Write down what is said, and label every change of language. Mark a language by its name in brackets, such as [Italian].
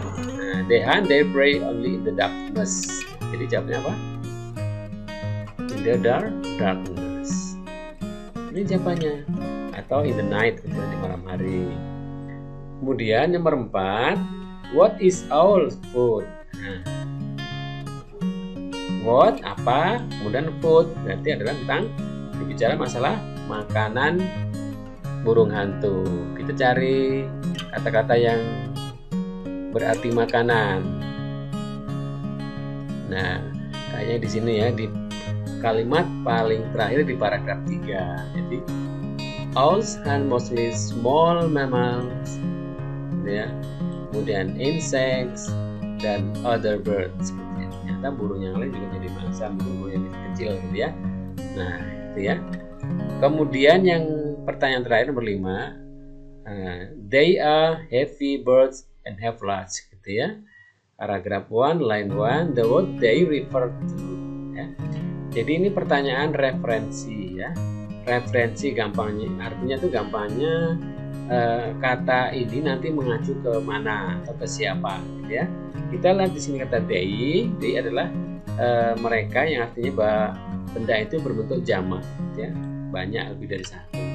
[English] Nah, they hunt their prey only in the darkness. [Indonesian] Jadi jawabnya apa? [English] In the darkness. [Indonesian] Ini jawabannya. Atau [English] in the night, [Indonesian] di malam hari. Kemudian nomor 4, [English] what is owl's food? [Indonesian] Nah, what apa, kemudian food berarti adalah tentang berbicara masalah makanan burung hantu. Kita cari kata-kata yang berarti makanan. Nah, kayaknya di sini ya, di kalimat paling terakhir di paragraf 3. [English] Jadi owls hunt mostly small mammals ya. Kemudian insects dan other birds. [Indonesian] Ternyata burung yang lain juga jadi mangsa, burung yang kecil gitu ya. Nah, itu ya. Kemudian yang pertanyaan terakhir nomor 5, [English] they are heavy birds and have large [Indonesian] gitu ya. Paragraf 1 [English] line 1, the word they refer to ya. [Indonesian] Jadi ini pertanyaan referensi ya. Referensi gampangnya, artinya itu gampangnya kata ini nanti mengacu ke mana atau ke siapa gitu ya. Kita lihat di sini kata they adalah mereka, yang artinya bahwa benda itu berbentuk jamak gitu ya, banyak lebih dari satu.